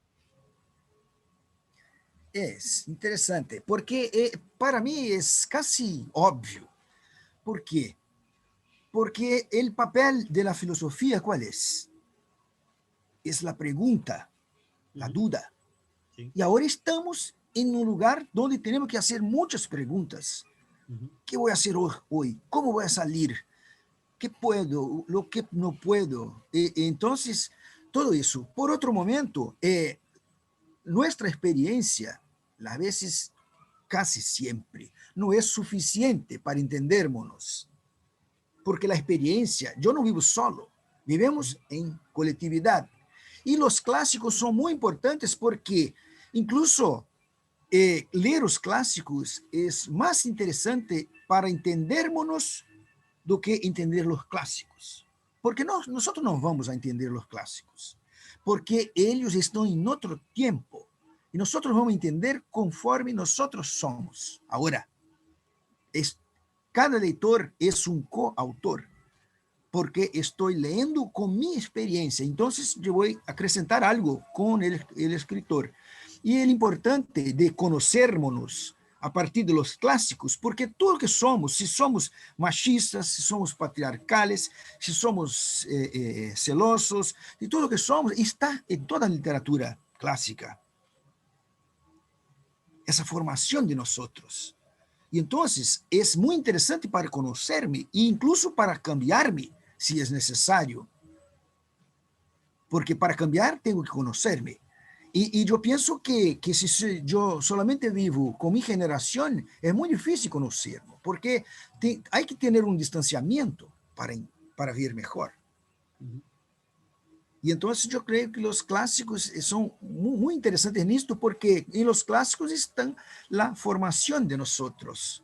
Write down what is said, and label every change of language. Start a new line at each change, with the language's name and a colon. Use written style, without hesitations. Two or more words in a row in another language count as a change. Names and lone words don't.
Portuguese: É interessante, porque para mim é casi óbvio. ¿Por quê? Porque o papel da filosofia, qual é? É a pergunta, a dúvida. Sim. E agora estamos em um lugar onde temos que fazer muitas perguntas.
Spanish: ¿Qué voy a hacer hoy? ¿Cómo voy a salir? ¿Qué puedo? ¿Lo que no puedo? Entonces, todo eso. Por otro momento, nuestra experiencia, a veces, casi siempre, no es suficiente para entendernos. Porque la experiencia, yo no vivo solo, vivimos en colectividad. Y los clásicos son muy importantes porque incluso
Portuguese: ler os clássicos é mais interessante para entendermos do que entender os clássicos. Porque nós não vamos a entender os clássicos, porque eles estão em outro tempo e nós vamos entender conforme nós somos. Agora, cada leitor é um coautor, porque estou lendo com minha experiência. Então, eu vou acrescentar algo com o escritor. E é importante de conhecermos a partir de los clássicos, porque tudo que somos, se somos machistas, se somos patriarcales, se somos celosos, e tudo que somos está em toda a literatura clássica. Essa formação de nós. E então, é muito interessante para conhecer-me e incluso para cambiar-me, se é necessário. Porque para cambiar, tenho que conhecer-me.
Spanish: Y yo pienso que si yo solamente vivo con mi generación, es muy difícil conocerlo, porque hay que tener un distanciamiento para ver mejor. Uhum. Y entonces yo creo que los clásicos son muy interesantes en esto, porque en los clásicos está la formación de nosotros.